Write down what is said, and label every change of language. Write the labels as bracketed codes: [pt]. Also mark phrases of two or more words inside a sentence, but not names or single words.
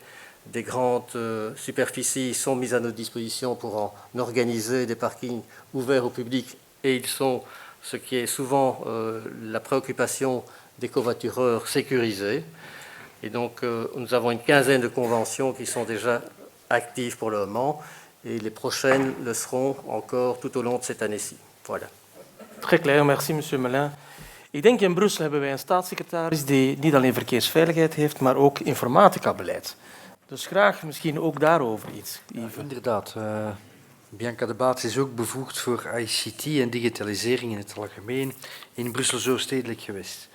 [fr] Des grandes superficies sont mises à notre disposition pour en organiser des parkings ouverts au public, et ils sont, ce qui est souvent la préoccupation des covoitureurs, sécurisés. Et donc, nous avons une quinzaine de conventions qui sont déjà actives pour le moment, et les prochaines le seront encore tout au long de cette année-ci. Voilà. Très clair, merci monsieur Melin. [nl] Ik denk in Brussel hebben wij een staatssecretaris die niet alleen verkeersveiligheid heeft, maar ook informatica-beleid. Dus graag misschien ook daarover iets. Ja, inderdaad. Bianca de Baets is ook bevoegd voor ICT en digitalisering in het algemeen in Brussel zo stedelijk geweest.